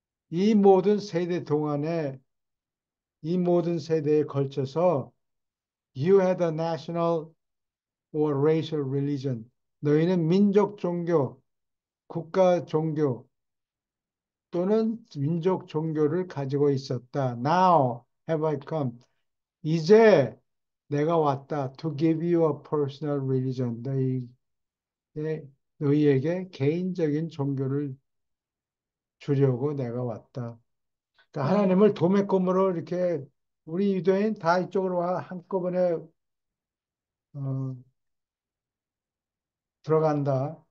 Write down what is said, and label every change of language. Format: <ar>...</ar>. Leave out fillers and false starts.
<ko>이 모든 세대 동안에, 이 모든 세대에 걸쳐서</ko> <en>you had a national or racial religion.</en> <ko>너희는 민족 종교, 국가 종교 또는 민족 종교를 가지고 있었다.</ko> <en>Now have I come.</en> <ko>이제 내가 왔다.</ko> <en>To give you a personal religion.</en> <ko>너희에게 개인적인 종교를 주려고 내가 왔다. 그러니까 네. 하나님을 도매금으로 이렇게 우리 유대인 다 이쪽으로 와 한꺼번에 어, 들어간다.</ko>